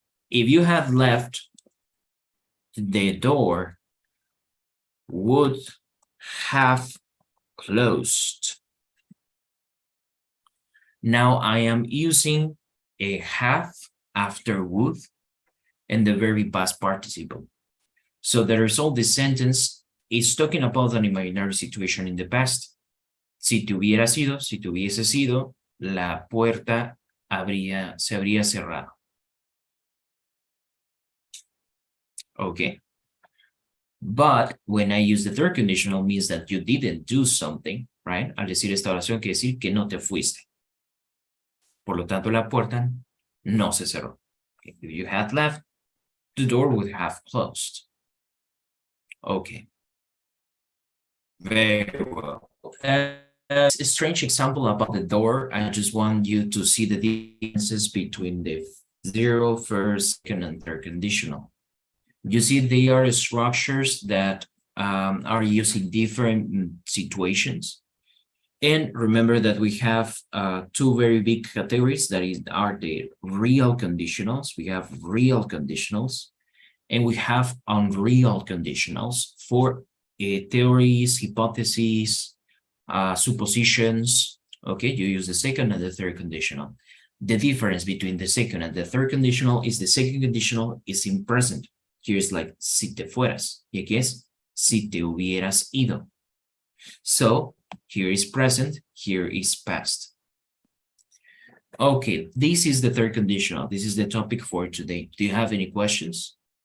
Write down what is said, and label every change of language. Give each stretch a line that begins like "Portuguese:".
English: If you had left, the door would have closed. Now I am using a have after would and the very past participle. So the result, the sentence is talking about an imaginary situation in the past.
Spanish: Si te hubieras ido, si te hubieses ido, la puerta se habría cerrado.
English: Okay. But when I use the third conditional means that you didn't do something, right?
Spanish: Al decir esta oración quiere decir que no te fuiste. Por lo tanto, la puerta no se cerró.
English: Okay. If you had left, the door would have closed. Okay. Very well. A strange example about the door. I just want you to see the differences between the zero, first, second, and third conditional. You see, they are structures that are using different situations. And remember that we have two very big categories that are the real conditionals. We have real conditionals, and we have unreal conditionals for theories, hypotheses, suppositions. Okay, you use the second and the third conditional. The difference between the second and the third conditional is the second conditional is in present. Here is like
Spanish: si te fueras. Y aquí es si te hubieras ido.
English: So here is present, here is past. Okay, this is the third conditional. This is the topic for today. Do you have any questions?